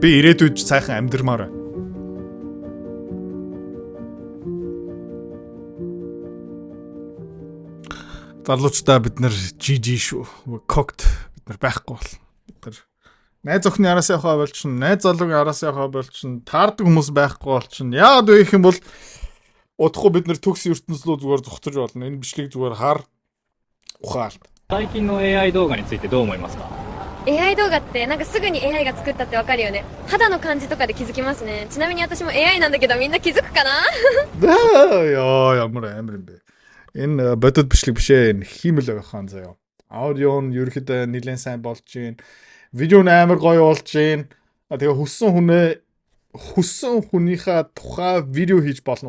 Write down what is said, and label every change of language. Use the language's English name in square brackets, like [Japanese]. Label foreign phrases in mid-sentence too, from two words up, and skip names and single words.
[Mongolian] Би ирээдүйд сайхан амьдрмаар байна. Залуучдаа бид нар GG шүү. Cooked бид нар байхгүй бол. Бид нар найз охины араас явахаа болчихно, найз залуугийн араас явахаа болчихно, таардаг хүмүүс байхгүй болчихно. Яагаад вэ гэх юм бол удахгүй бид нар төгс ертөнц рүү зүгээр зогтож болно. Энэ бичлэг зүгээр хар ухаалт. [Japanese] 最近の AI 動画についてどう思いますか AI 動画ってなんかすぐに AI が作ったってわかるよね。肌の感じとかで気づきますね。ちなみに私も AI なんだけどみんな気づくかな [Mongolian] Ямар амар юм бэ. Энэ бодит бичлэг биш ээ. Энэ хиймэл байх хаан заяа. Аудио нь ерөөхдөө нэлээд сайн болж байна. Видео нь амар гоё болж байна. Тэгээ хүссэн хүнийхээ тухай видео хийж болно.